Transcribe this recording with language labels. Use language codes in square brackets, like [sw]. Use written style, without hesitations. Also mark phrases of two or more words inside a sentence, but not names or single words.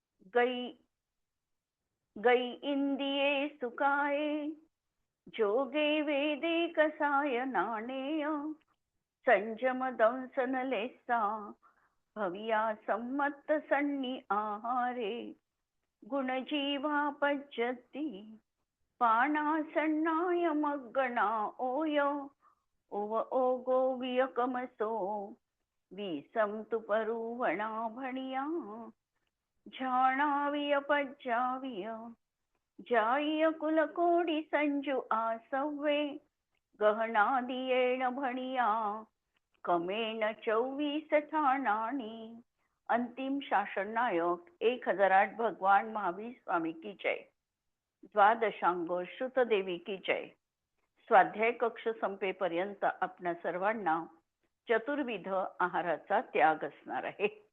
[pra] गई गई इंदिये सुकाये, जोगे वेदे कसाय नाणेय, संजम दंसन लेसा, भविया सम्मत सन्नी आहारे, गुणजीवा पज्जती, पाना सन्नाय मग्गणा ओय, उव ओगो वियकमसो, विसम तुपरुवणा भणिया, झाणाविय पज्जाविय, जाय कुलकोडी संजू आसवे, गहनादियेण भणिया, कमेन 24 ठाणाणी. [hi] अंतिम शासन नायक 1008 भगवान महावीर स्वामी की जय. द्वादशांग श्रुतदेवी की जय. [mr] स्वाध्याय कक्ष संपेपर्यंत आपणा सर्वांना चतुर्विध आहाराचा त्याग असणार आहे.